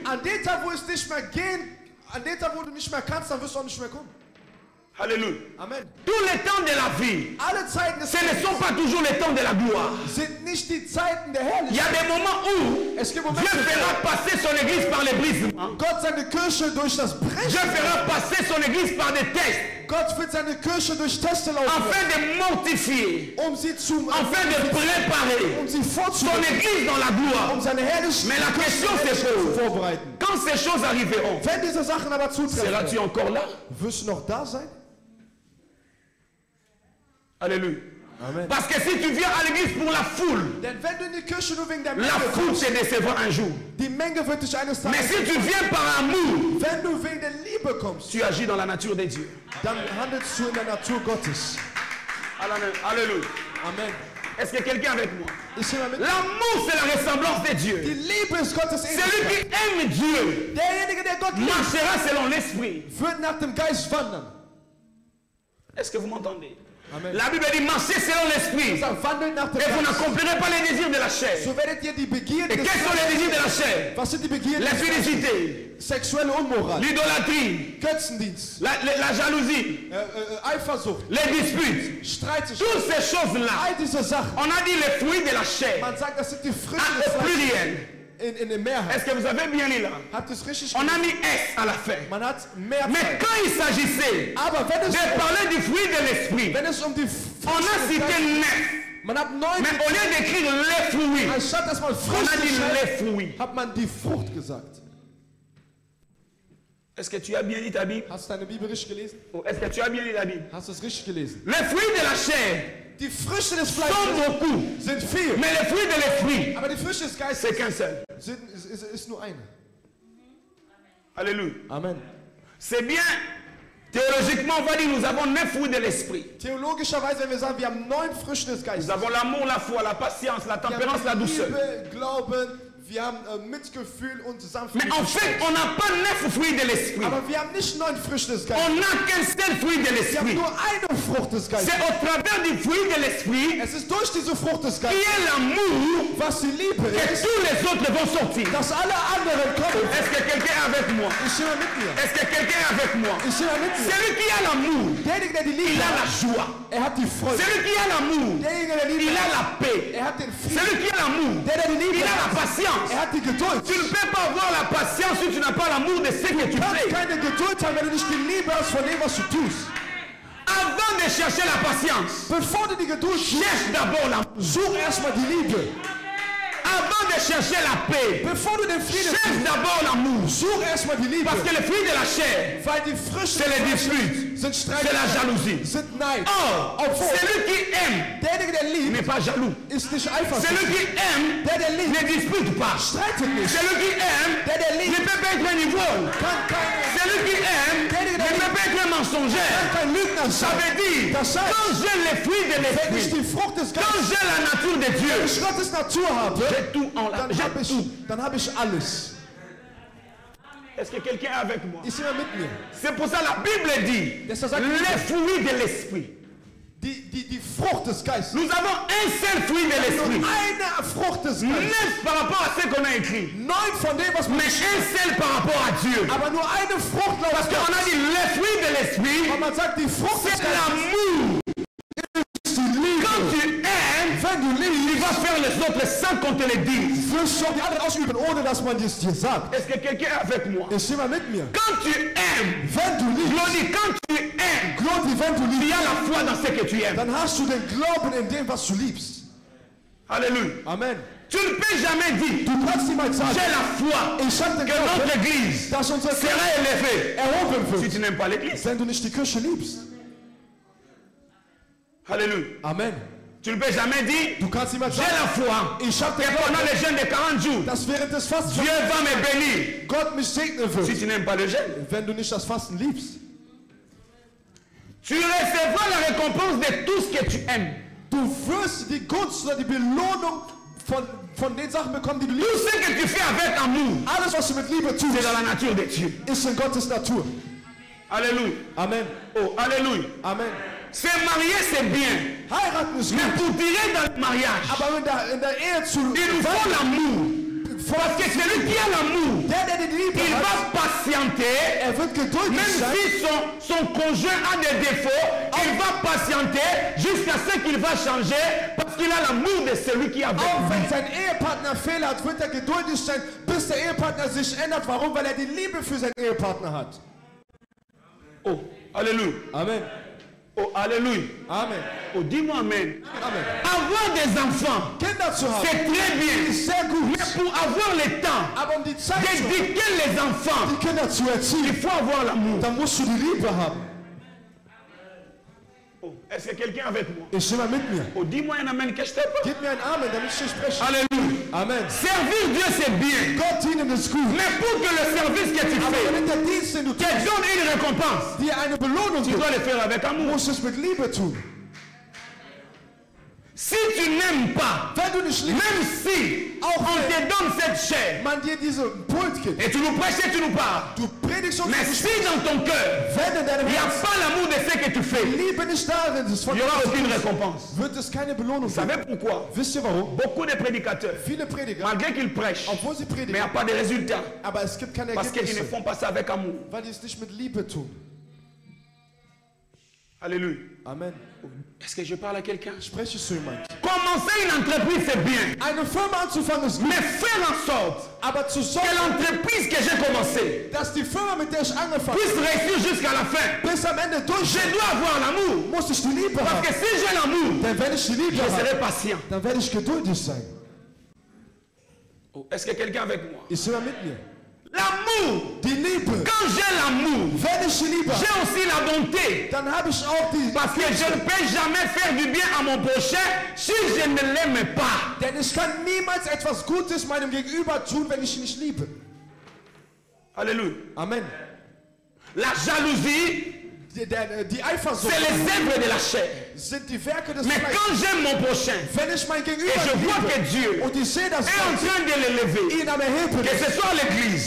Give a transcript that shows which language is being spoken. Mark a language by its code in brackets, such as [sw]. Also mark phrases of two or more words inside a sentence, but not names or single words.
[de] An dem Tag, wo es nicht mehr gehen, an dem Tag, wo du nicht mehr kannst, dann wirst du auch nicht mehr kommen. [fr] Alléluia. Amen. Tous les temps de la vie, [de] Alle Zeiten des [fr] ce ne sont pas toujours les temps de la gloire. [de] sind nicht die Zeiten der [fr] Il y a [de] Herrlichkeit. [fr] des moments où [de] Es gibt [fr] Dieu [de] Momente, [fr] fera passer son église par les brisements. [de] Gott seine Kirche durch das [fr] Dieu [de] Brechen, [fr] fera passer son église par des tests, [de] Gott wird seine Kirche durch Teste laufen, [fr] afin de mortifier, [de] sie zu, [fr] afin de préparer [de] sie [fr] son [de] vorzubereiten, [fr] église dans la gloire. [de] seine herrliche [fr] Mais la question se [de] Kirche [fr] pose, [de] vorbereiten. [fr] quand ces choses arriveront, [de] Wenn diese Sachen aber zutreffen, [fr] seras-tu encore là? [de] wirst du noch da sein? [fr] Alléluia. Amen. Parce que si tu viens à l'église pour la foule, [de] Denn wenn du in die Kirche nur wegen der [fr] la [de] Menge [fr] foule [de] kommst, [fr] te décevra un jour. [de] die Menge wird dich eines [fr] Mais [de] Tages [fr] si tu viens par amour, [de] wenn du wegen der Liebe kommst, [fr] tu agis dans la nature de Dieu. [de] dann handelst du in der Natur Gottes. [fr] Alléluia. Amen. Est-ce que quelqu'un avec moi? [de] Ist jemand mit? [fr] L'amour, c'est la ressemblance de [de] Die [fr] Dieu. [de] Liebe ist Gottes [fr] Celui [de] Ähnlichkeit. [fr] qui aime Dieu [de] Derjenige, der Gott liebt, [fr] marchera selon l'esprit. [de] wird nach dem Geist wandern. [fr] Est-ce que vous m'entendez? Amen. La Bible dit marchez selon l'esprit [de] Sagt, wandelt nach dem [fr] et vous [de] Geist. [fr] n'accomplirez pas les désirs de la chair. [de] So werdet ihr die Begierden [fr] Et [de] des [fr] quels sont les désirs de la chair? [de] Was sind die Begierden des [fr] L'infidélité, [de] Sexuelle Unmoral, [fr] l'idolâtrie, [de] Götzendienst, [fr] la jalousie, [de] Eifersucht, [fr] les disputes. [de] Streitigkeiten. [fr] Toutes ces choses-là, [de] All diese Sachen. [fr] on a dit les fruits de la chair. [de] Man sagt, das sind die Früchte [fr] Ah, [de] des [fr] au [de] Fleisches [fr] pluriel. [de] in der Mehrheit. [fr] Est-ce que vous avez bien lu là? [de] Habt ihr es richtig [fr] On a [de] gelesen? [fr] mis S à la fin. [de] Man hat [fr] Mais [de] Mehrzahl. [fr] quand il s'agissait [de] Aber wenn [fr] de parler du fruit de l'esprit, [de] es um die [fr] on a [de] Früchte des [fr] cité [de] Geistes, [fr] 9. [de] man hat 9, [fr] Mais au lieu d'écrire les fruits, [de] anstatt dass man [fr] on a [de] Früchte [fr] dit [de] schreibt, [fr] les fruits. [de] hat man die Frucht gesagt. [fr] Est-ce que tu as bien lu ta Bible? [de] Hast du deine Bibel richtig gelesen? [fr] Ou est-ce que tu as bien lu la Bible? [de] Hast du es richtig gelesen? [fr] Les fruits de la chair [de] Die Früchte des [fr] sont [de] Fleisches [fr] beaucoup, [de] sind viel, [fr] mais les fruits de l'esprit, [de] aber die Früchte des Geistes [fr] c'est qu'un seul. [de] ist nur eine. [fr] Alléluia. Amen. C'est bien, théologiquement, on va dire nous avons 9 fruits de l'esprit. [de] Theologischerweise, wenn wir sagen, wir haben 9 Früchte des Geistes. [fr] Nous avons l'amour, la foi, la patience, la [de] Wir [fr] tempérance, la [de] haben [fr] douceur. [de] Liebe, Glauben, wir haben Mitgefühl und [fr] Mais [de] Sanftmut. [fr] en fait, on n'a pas 9 fruits de l'esprit. [de] Aber wir haben nicht 9 Früchte des Geistes. [fr] On n'a qu'un seul fruit de [de] Wir haben [fr] l'esprit. [de] nur eine Frucht des Geistes. [fr] C'est au travers du fruit de l'esprit [de] Es ist durch diese Frucht des [fr] qui [de] Geistes, [fr] est l'amour [de] was die Liebe [fr] que [de] ist, [fr] tous les autres vont sortir. [de] dass alle anderen kommen. [fr] Est-ce que quelqu'un est avec moi? [de] Ist jemand mit mir? [fr] Est-ce que quelqu'un est avec moi? [de] Ist jemand mit mir? [fr] Celui qui a l'amour, [de] Derjenige, der die [fr] il [de] Liebe [fr] a la [de] hat, [fr] joie. [de] er hat die Freude. [fr] Celui qui a l'amour, [de] Derjenige, der Liebe [fr] il a [de] hat, [fr] la paix. [de] er hat den Frieden. [fr] Celui qui a l'amour, [de] Der die Liebe [fr] il a la [de] hat, [fr] patience. [de] er hat die Geduld. [fr] Tu ne peux pas avoir la patience si tu n'as pas l'amour de ce que tu [de] Du kannst [fr] fais. [de] keine Geduld haben, wenn du nicht die Liebe hast von dem, was du tust. [fr] Avant de chercher la patience, [de] Bevor du die Geduld suchst, [fr] cherche d'abord l'amour. [de] such erstmal die Liebe. [fr] Avant de chercher la paix, [de] Bevor du den Frieden [fr] cherche d'abord l'amour. [de] such erstmal die Liebe. [fr] Parce que le fruit de la chair, [de] Weil die Früchte [fr] c'est les [de] des [fr] disputes, [de] sind [fr] c'est la [de] Streitigkeiten, [fr] jalousie. [de] sind Neid. [fr] Or, [de] Obwohl, [fr] celui qui aime [de] derjenige, der liebt, [fr] n'est pas jaloux. [de] ist nicht [fr] Celui [de] eifersüchtig. [fr] qui aime [de] Der liebt, [fr] ne dispute pas. [de] streitet nicht. [fr] Celui qui aime [de] Der [fr] ne [de] liebt, [fr] peut pas être un ivrogne. [de] kann [fr] Celui qui aime ne peut pas être un mensongère. [de] kein Lügner [fr] Ça [de] sein. [fr] veut dire, [de] Das heißt, [fr] quand j'ai les fruits de [de] wenn ich [fr] l'esprit, [de] die Frucht des [fr] quand [de] Geistes, [fr] j'ai la nature de Dieu, [de] wenn ich Gottes Natur habe, [fr] j'ai tout en la, [de] dann [fr] j'ai [de] habe [fr] tout. [de] ich alles. [fr] Est-ce que quelqu'un est avec moi? [de] Ist jemand mit mir? [fr] C'est pour ça la Bible dit, [de] Deshalb sagt [fr] les fruits de l'esprit. [de] Die Frucht des Geistes. [fr] Nous avons un seul fruit de [de] Nur [fr] l'esprit. [de] eine Frucht des Geistes. [fr] 9 par rapport à ce qu'on a écrit. [de] 9 von dem, was man [fr] Mais un seul par rapport à Dieu. [de] aber nur eine Frucht laut [fr] Parce qu'on a dit les fruits de l'esprit, [de] Und man sagt, die Frucht des [fr] c'est [de] Geistes [fr] l'amour, [de] wenn du [fr] tu [de] liebst, [fr] vas faire les autres sans qu'on te le dise. [de] wirst du auch die anderen ausüben, ohne dass man es dir sagt. [fr] Est-ce que quelqu'un est avec moi? [de] Ist jemand mit mir? [fr] Quand tu aimes, [de] Wenn du liebst, [fr] Glody, quand tu aimes, [de] Glody, wenn du [fr] il y [de] liebst, [fr] a la foi dans ce que tu aimes. [de] dann hast du den Glauben in dem, was du liebst. [fr] Alléluia. Amen. Tu ne peux jamais dire, [de] Du kannst niemals sagen, [fr] j'ai la foi [de] ich habe den [fr] que [de] Glauben, [fr] notre église [de] dass unsere [fr] sera [de] Kirche [fr] élevée. [de] erhoben [fr] Si [de] wird, [fr] tu n'aimes pas l'église. [de] wenn du nicht die Kirche liebst. [fr] Alléluia. Amen. Tu ne peux jamais dire, [de] Du kannst niemals [fr] j'ai [de] sagen, [fr] la foi [de] ich habe den [fr] que pendant [de] Glauben, [fr] les jeûnes de 40 jours, [de] dass während des Fastens [fr] Dieu va me bénir. [de] Gott mich segnen [fr] Si [de] wird. [fr] tu n'aimes pas le jeûne, [de] Wenn du nicht das Fasten liebst, [fr] tu recevras la récompense de tout ce que tu aimes. [de] du wirst die Gunst oder die Belohnung von den Sachen bekommen, die du [fr] Tout [de] liebst. [fr] ce que tu fais avec amour, [de] Alles, was du mit Liebe tust, [fr] c'est dans la nature de Dieu. [de] ist in Gottes Natur. [fr] Alléluia. Amen. Oh, alléluia. Amen. Se marier, c'est bien. [de] Heiraten ist [fr] Mais [de] gut. [fr] pour tirer dans le mariage, [de] Aber in der Ehe zu [fr] il nous faut l'amour. Parce que celui qui a l'amour, [de] der die Liebe [fr] il [de] hat, [fr] va patienter. [de] wird geduldig [fr] Même [de] sein. [fr] si son conjoint a des défauts, il va patienter jusqu'à ce qu'il va changer parce qu'il a l'amour de celui qui a avec [de] Auch wenn [fr] lui. [de] sein Ehepartner Fehler hat, wird er geduldig sein, bis der Ehepartner sich ändert. Warum? Weil er die Liebe für seinen Ehepartner hat. [fr] Oh, alléluia. Amen. Oh, alléluia. Amen. Oh, dis-moi amen. Amen. Avoir des enfants, [de] Kinder zu haben, [fr] c'est très bien. [de] ist sehr gut. [fr] Mais pour avoir le temps [de] Aber um die Zeit zu haben, [fr] d'éduquer les enfants, [de] die Kinder zu [fr] il [de] erziehen, [fr] faut avoir l'amour. [de] dann musst du die Liebe haben. [fr] Oh, est-ce que quelqu'un est avec moi? [de] Ist jemand mit mir? [fr] Oh, dis-moi un amen que je t'ai pas. [de] Gib mir einen Amen, damit ich dich spreche. [fr] Alléluia. Amen. Servir Dieu, c'est bien. [de] Gott dienen ist gut. [fr] Mais pour que le service que tu [de] Aber [fr] fais [de] wenn der Dienst, den du [fr] te [de] tust, [fr] donne une récompense, [de] dir eine Belohnung [fr] tu [de] gibt, [fr] dois le faire avec amour. [de] musst du es mit Liebe tun. [fr] Si tu n'aimes pas, [de] Wenn du nicht liebst, [fr] même si [de] Auch [fr] on te donne cette chair, [de] man dir diese Pult gibt, [fr] et tu nous prêches et tu nous parles, [de] du predigst uns, [fr] mais si dans ton cœur, [de] wenn in deinem [fr] il n'y a [de] Herzen [fr] pas l'amour de ce que tu fais, il [de] Liebe nicht darin ist, von [fr] n'y aura [de] Gott, [fr] aucune récompense. [de] wird es keine Belohnung [fr] Vous [de] geben. [fr] savez pourquoi? [de] Wisst ihr warum? [fr] Beaucoup de prédicateurs, [de] Viele Prediger, [fr] malgré qu'ils prêchent, [de] obwohl sie [fr] mais il n'y [de] predigen, [fr] a pas de résultat, [de] aber es gibt keine [fr] parce qu'ils ne [de] Ergebnisse, [fr] font pas ça avec amour. [de] weil die es nicht mit Liebe tun. [fr] Alléluia. Amen. Est-ce que je parle à quelqu'un? [de] Spreche zu jemand. [fr] Commencer une entreprise, c'est bien. [de] Eine Firma anzufangen ist gut, [fr] Mais faire en sorte [de] aber zu [fr] que [de] sorgen, [fr] l'entreprise que j'ai commencée [de] dass die Firma, mit der ich angefangen [fr] puisse réussir jusqu'à la fin. [de] habe, bis am Ende [fr] Je [de] durchsteht, [fr] dois avoir l'amour. [de] muss ich die Liebe [fr] Parce [de] haben. [fr] que si j'ai l'amour, [de] Denn wenn ich die Liebe [fr] je [de] habe, [fr] serai patient. [de] dann werde ich geduldig sein. [fr] Oh, est-ce que quelqu'un avec moi? [de] Ist jemand mit mir? [fr] L'amour. [de] Die Liebe. [fr] Quand j'ai l'amour, [de] Wenn ich die Liebe [fr] j'ai [de] habe, [fr] aussi la bonté. [de] dann habe ich auch die... [fr] Parce que je ne peux jamais faire du bien à mon prochain si je ne l'aime pas. [de] Denn ich kann niemals etwas Gutes meinem Gegenüber tun, wenn ich ihn nicht liebe. [fr] Alléluia. Amen. La jalousie, [de] Die Eifersucht [fr] c'est les œuvres de la chair. [de] sind die Werke des [fr] Mais [de] Fleisches. [fr] quand j'aime mon prochain [de] Wenn ich mein [fr] et [de] Gegenüber [fr] je vois que [de] liebe [fr] Dieu [de] und ich sehe, dass [fr] est en [de] Gott [fr] train de l'élever, [de] ihn am Erheben [fr] que [de] ist, [fr] ce soit à l'église,